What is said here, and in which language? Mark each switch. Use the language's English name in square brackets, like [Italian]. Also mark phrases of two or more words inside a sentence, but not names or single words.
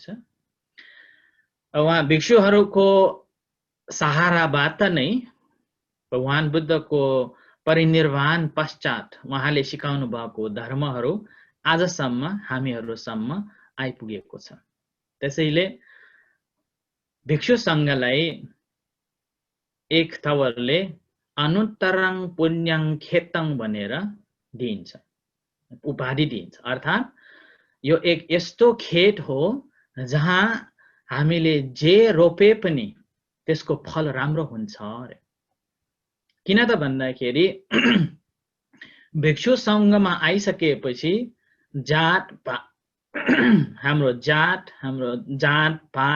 [Nepali] उहाँ भिक्षुहरूको सहाराबाट नै भगवान बुद्धको परिनिर्वाण पश्चात उहाँले सिकाउनु भएको धर्महरू आजसम्म हामीहरूसम्म आइपुगेको छ। त्यसैले भिक्षु सङ्घलाई एक थवरले [Pali] अनुत्तरं पुण्यं खेतं [Nepali] भनेर दिइन्छ, उपाधि दिइन्छ। अर्थात् यो एक यस्तो खेत हो जहाँ हामीले जे रोपे पनि त्यसको फल राम्रो हुन्छ अरे। किन त भन्दाखेरि भिक्षु सङ्घमा आइसकेपछि हाम्रो जात पात